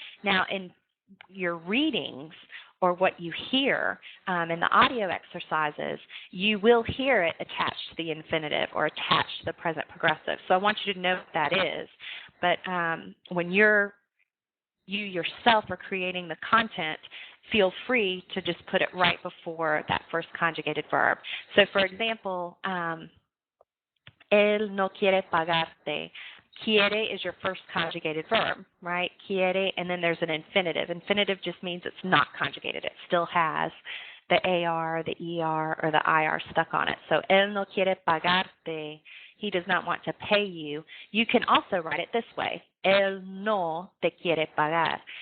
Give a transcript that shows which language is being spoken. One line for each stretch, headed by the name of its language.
English: Now, in your readings or what you hear in the audio exercises, you will hear it attached to the infinitive or attached to the present progressive. So I want you to know what that is. But when you yourself are creating the content, feel free to just put it right before that first conjugated verb. So, for example,
Spanish: él no quiere pagarte.
English: Quiere is your first conjugated verb, right? Quiere, and then there's an infinitive. Infinitive just means it's not conjugated. It still has the AR, the ER, or the IR stuck on it. So,
Spanish: él no quiere pagarte.
English: He does not want to pay you. You can also write it this way.
Spanish: Él no te quiere pagar.